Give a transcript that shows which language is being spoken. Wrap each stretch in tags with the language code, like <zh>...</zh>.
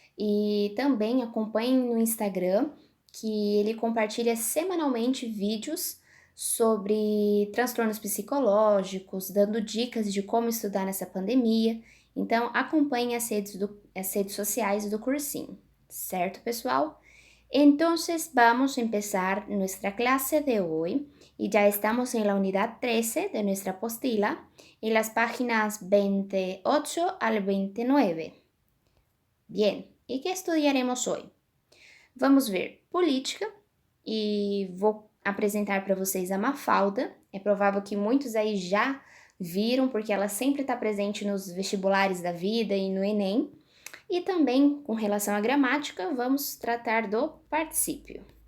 <pt>E também acompanhem no Instagram, que ele compartilha semanalmente vídeos sobre transtornos psicológicos, dando dicas de como estudar nessa pandemia. Então, acompanhem as redes sociais do cursinho, certo, pessoal?</pt> <es>Entonces, vamos a empezar nuestra clase de hoy y ya estamos en la unidad 13 de nuestra postila, en las páginas 28 al 29.</es> <pt>Bien, e que estudaremos hoje? Vamos ver política e vou apresentar para vocês a Mafalda. É provável que muitos aí já viram, porque ela sempre está presente nos vestibulares da vida e no Enem. E também, com relação à gramática, vamos tratar do particípio.</pt>